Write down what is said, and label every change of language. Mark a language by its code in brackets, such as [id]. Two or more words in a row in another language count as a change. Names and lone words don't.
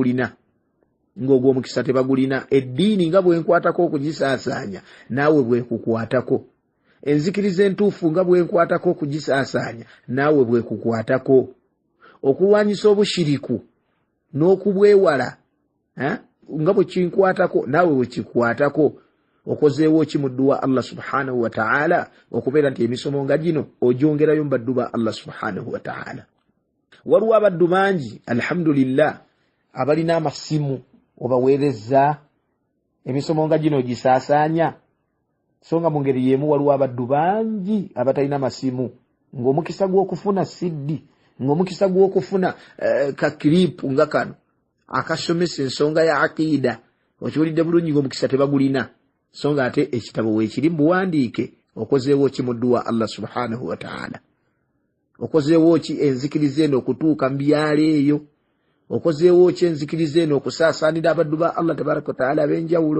[lg] tebagulina eddiini nga bwenkwatako okugisaasaanya naawe bwekukwatako enzikiriza entuufu nga bwenkwatako okugisaasaanya naawe bwekukwatako okulwanyisa obushiriku n'okubwewala nga bwe kinkwatako naawe wekikwatako okozeewo ki mu dduwa [ar] الله سبحانه وتعالى [lg] okubeera nti emisomo nga gino ogyongerayo mu baddu ba [ar] الله سبحانه وتعالى. [lg] Waliwo abaddu bangi alhamdulillah abalina amasimu obaweereza emisomo nga gino gisaasaanya so nga mu ngeri yemu waliwo abaddu bangi abatalina masimu ng'omukisa gw'okufuna siddi ng'omukisa gw'okufuna kakiripu nga kano akasomesa ensonga ya aqida okiwulidde bulungi ng'omukisa tebagulina so nga ate ekitabo weekiri mbuwandiike okozeewo ki mu dduwa [ar] الله سبحانه وتعالى [lg] okozeewo ki enzikiriza eno okutuuka mu byalo eyo okozeewo ki enzikiriza eno okusaasaanira abaddu ba [ar] الله تبارك وتعالى [lg] ab'enjawulo.